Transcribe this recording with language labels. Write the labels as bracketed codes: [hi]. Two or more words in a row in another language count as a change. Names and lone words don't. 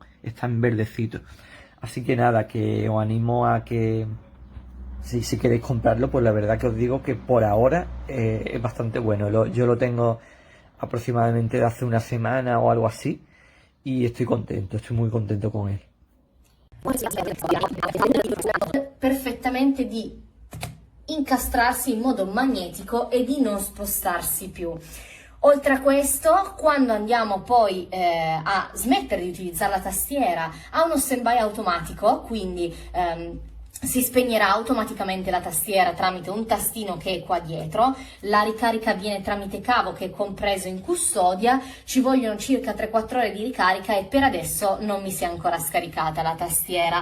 [es] Está en verdecito. Así que nada, que os animo a que si queréis comprarlo, pues la verdad que os digo que por ahora es bastante bueno. Yo lo tengo aproximadamente de hace una semana o algo así y estoy contento, estoy muy contento con él. [it] Perfettamente di incastrarsi in modo magnetico e di non spostarsi più. Oltre a questo, quando andiamo poi a smettere di utilizzare la tastiera, ha uno stand-by automatico, quindi si spegnerà automaticamente la tastiera tramite un tastino che è qua dietro, la ricarica avviene tramite cavo che è compreso in custodia, ci vogliono circa 3-4 ore di ricarica e per adesso non mi si è ancora scaricata la tastiera.